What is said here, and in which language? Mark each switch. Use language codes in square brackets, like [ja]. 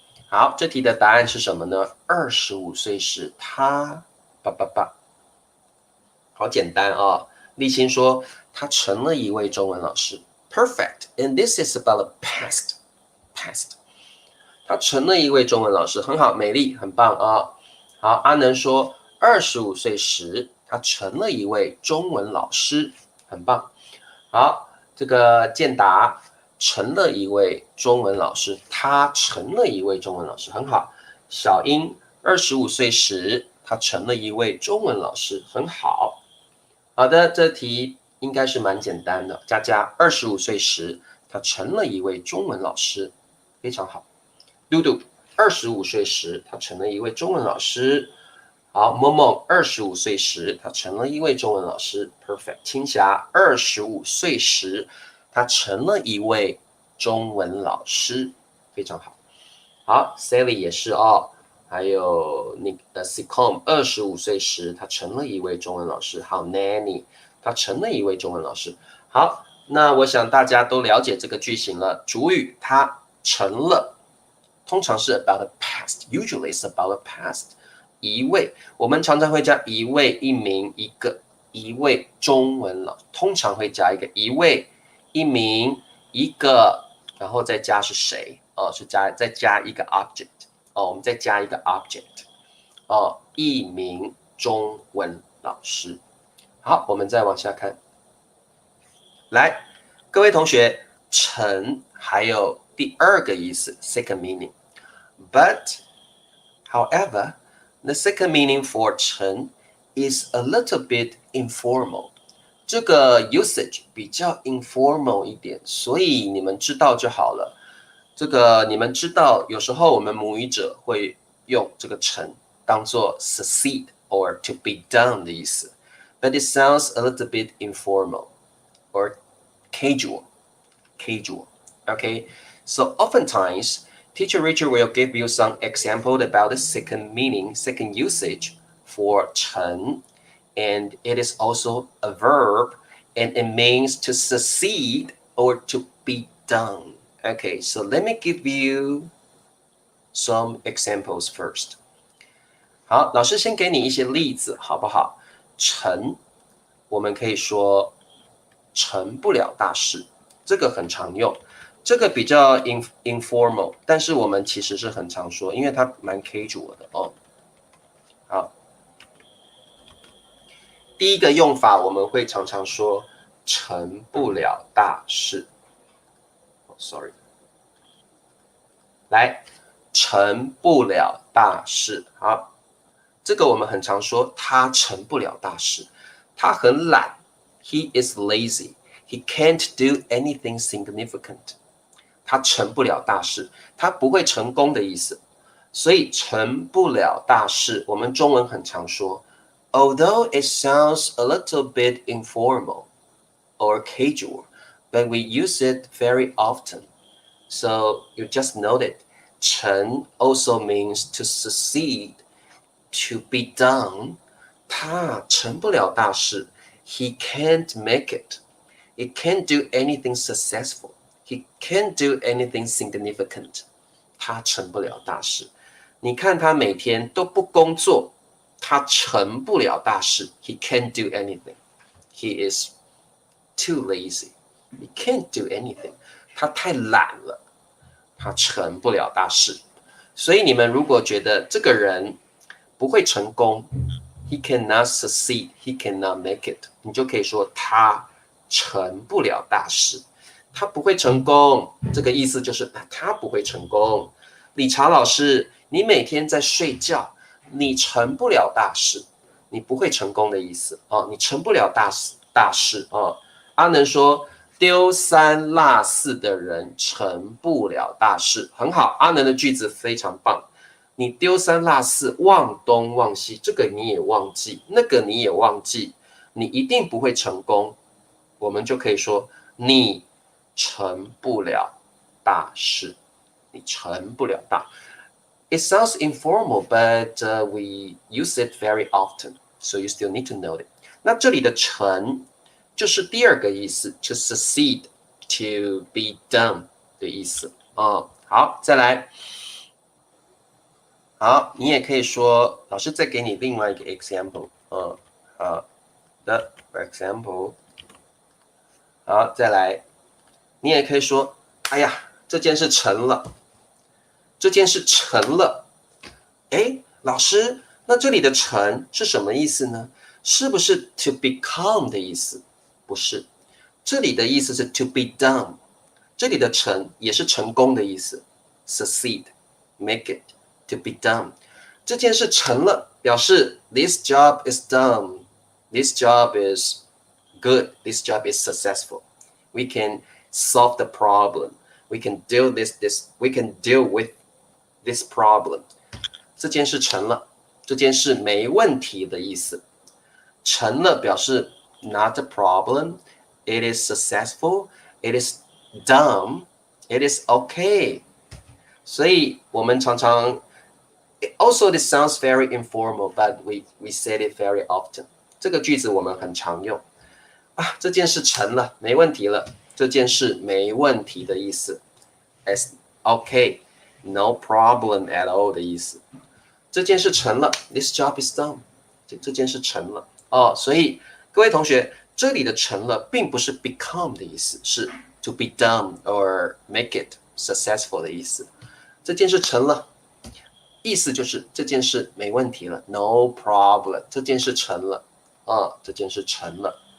[zh] 好，这题的答案是什么呢？25岁时，他好简单哦。立新说，他成了一位中文老师。 [en] Perfect. And this is about the past. [zh] 他成了一位中文老师，很好，美丽，很棒啊。好，阿能说，25岁时，他成了一位中文老师，很棒。好，这个建达成了一位中文老师，他成了一位中文老师，很好。小英25岁时，他成了一位中文老师，很好。好的，这题应该是蛮简单的。佳佳25岁时，他成了一位中文老师，非常好。嘟嘟25岁时，他成了一位中文老师。好，萌萌25岁时，他成了一位中文老师。 [en] Perfect。 [zh] 青霞25岁时，他成了一位中文老师，非常好。好 ，Sally 也是哦。还有那个 Sicom 25岁时，他成了一位中文老师。好 ，Nanny 他成了一位中文老师。好，那我想大家都了解这个句型了。主语他成了，通常是 about the past，usually is about the past。一位，我们常常会加一位、一名、一个，一位中文老，通常会加一个一位、一名、一个，然后再加是谁？哦，是再加一个 object。哦，我们再加一个 object。哦，一名中文老师。好，我们再往下看。 [en] 来，各位同学，成还有第二个意思，second meaning。But, however, the second meaning for 成 is a little bit informal。 [zh] 这个 usage 比较 informal 一点，所以你们知道就好了。这个你们知道，有时候我们母语者会用这个成当做 succeed or to be done 的意思。 [en] But it sounds a little bit informal or casual. Okay? So oftentimes, Teacher Richard will give you some example about the second meaning, second usage for 成, and it is also a verb, and it means to succeed or to be done. Okay, so let me give you some examples first. [zh] 好，老师先给你一些例子，好不好？成，我们可以说成不了大事，这个很常用。这个比较 informal， 但是我们其实是很常说，因为它蛮 casual 的哦。好，第一个用法我们会常常说成不了大事。 Sorry， 来，成不了大事。好，这个我们很常说，他成不了大事，他很懒 ， He is lazy, he can't do anything significant。他成不了大事，他不会成功的意思。 [en] 所以成不了大事，我们中文很常说，although it sounds a little bit informal or casual。But we use it very often. So you just noted, 成 also means to succeed, to be done. 他成不了大事 He can't make it. He can't do anything successful. He can't do anything significant. [zh] 他成不了大事。你看他每天都不工作，他成不了大事 He can't do anything. [en] He is too lazy.He can't do anything. [zh] 他太懒了，他成不了大事。所以你们如果觉得这个人不会成功 ， He [en] He cannot succeed. He cannot make it. [zh] 你就可以说他成不了大事，他不会成功。这个意思就是他不会成功。理查老师，你每天在睡觉，你成不了大事，你不会成功的意思哦，你成不了大事哦。阿能说丢三落四的人成不了大事，很好。阿能的句子非常棒。你丢三落四，忘东忘西，这个你也忘记，那个你也忘记，你一定不会成功。我们就可以说你成不了大事，你成不了大。 [en] It sounds informal, but we use it very often, so you still need to know it. [zh] 那这里的成就是第二个意思 ， to succeed, to be done 的意思啊。好，再来。好，你也可以说，老师再给你另外一个 example， 好的 ， for example，好，再来，你也可以说，哎呀，这件事成了，这件事成了，哎，老师，那这里的成是什么意思呢？是不是 to become 的意思？不是，这里的意思是 to be done，这里的成也是成功的意思 ， succeed，make it。To be done，这件事成了，表示 this job is done. [en] This job is good. This job is successful. We can solve the problem. We can deal We can deal with this problem. [zh] 这件事成了，这件事没问题的意思。 [en] 成了表示 not a problem. It is successful. It is done. It is okay. 所以我们常常 Also, this sounds very informal, but we said it very often. [zh] 这个句子我们很常用啊，这件事成了，没问题了。这件事没问题的意思 ， as okay, no problem at all 的意思。 [en] 这件事成了，this job is done. [zh] 这件事成了哦，所以各位同学，这里的成了并不是 become 的意思，是 to be done or make it successful 的意思。这件事成了。意思就是这件事没问题了 ， no problem，这件事成了，这件事成了。